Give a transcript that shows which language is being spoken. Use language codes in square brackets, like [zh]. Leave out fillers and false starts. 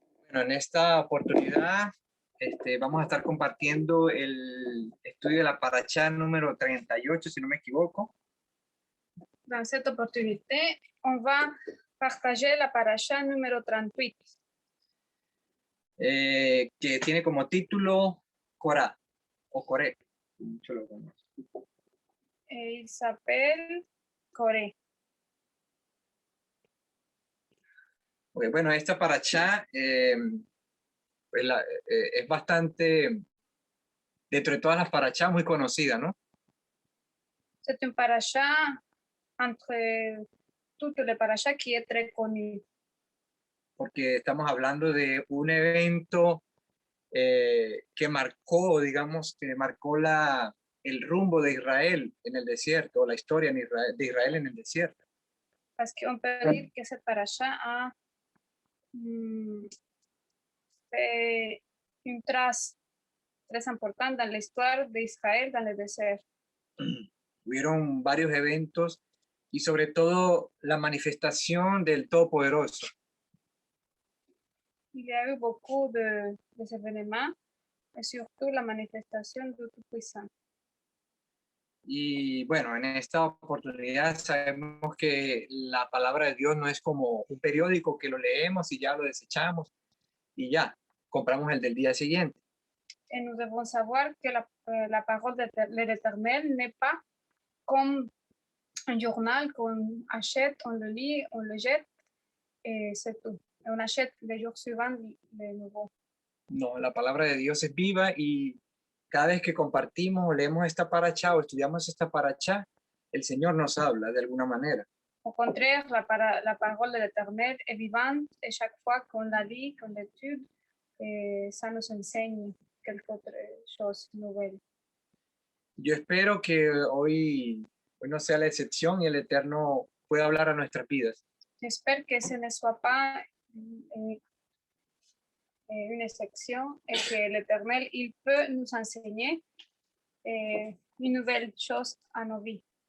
[es] Bueno, en esta oportunidad vamos a estar compartiendo el estudio de la parashá número 38, si no me equivoco. [fr] Dans cette opportunité, on va partager la paracha numéro 38. [es] Que tiene como título Corá o Coré. [fr] Et il s'appelle Corée. [es] Okay, bueno, esta parashá pues es bastante, dentro de todas las parashás, muy conocida, ¿no? [fr] C'est une paracha entre toutes les parachas qui est très connue. [es] Porque estamos hablando de un evento que marcó, digamos, que marcó el rumbo de Israel en el desierto, la historia de Israel en el desierto. [fr] Parce qu'on peut dire que cette paracha a fait une trace très importante dans l'histoire d'Israël dans le désert. [es] Hubieron varios eventos y sobre todo la manifestación del Todopoderoso. [fr] Il y a eu beaucoup de événements et surtout la manifestation du Tout-Puissant. [es] Y bueno, en esta oportunidad sabemos que la palabra de Dios no es como un periódico que lo leemos y ya lo desechamos y ya, compramos el del día siguiente. [fr] Et nous devons savoir que la parole de l'Éternel n'est pas comme un journal qu'on achète, on le lit, on le jette et c'est tout. Et on achète les jours suivants les nouveaux. [es] No, la palabra de Dios es viva y cada vez que compartimos o leemos esta parashá o estudiamos esta parashá, el Señor nos habla de alguna manera. [fr] Au contraire, la parole de l'Éternel est vivante et chaque fois qu'on la lit, qu'on l'étude, ça nous enseigne quelque autre chose nouvelle. [es] Yo espero que hoy no sea la excepción y el Eterno pueda hablar a nuestras vidas. [fr] J'espère que ce ne soit pas une exception et que l'Éternel, il peut nous enseigner une nouvelle chose à nos vies.